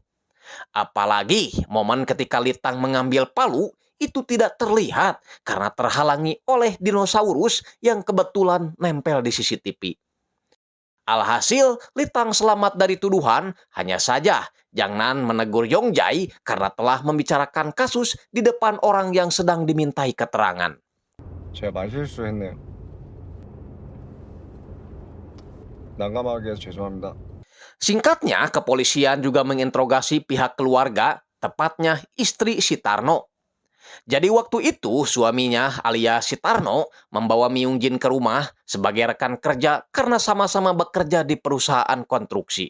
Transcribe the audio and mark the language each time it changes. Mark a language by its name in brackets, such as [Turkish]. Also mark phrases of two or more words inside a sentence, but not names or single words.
[Indonesian] Apalagi momen ketika Litang mengambil palu itu tidak terlihat karena terhalangi oleh dinosaurus yang kebetulan nempel di CCTV. Alhasil, Litang selamat dari tuduhan, hanya saja Jang Nan menegur Yong Jae karena telah membicarakan kasus di depan orang yang sedang dimintai keterangan. [Korean] 제가 말실수했네요. 난감하게 해서 죄송합니다. [Indonesian] Singkatnya, kepolisian juga menginterogasi pihak keluarga, tepatnya istri si Tarno. Jadi waktu itu suaminya alias si Tarno membawa Myung Jin ke rumah sebagai rekan kerja karena sama-sama bekerja di perusahaan konstruksi.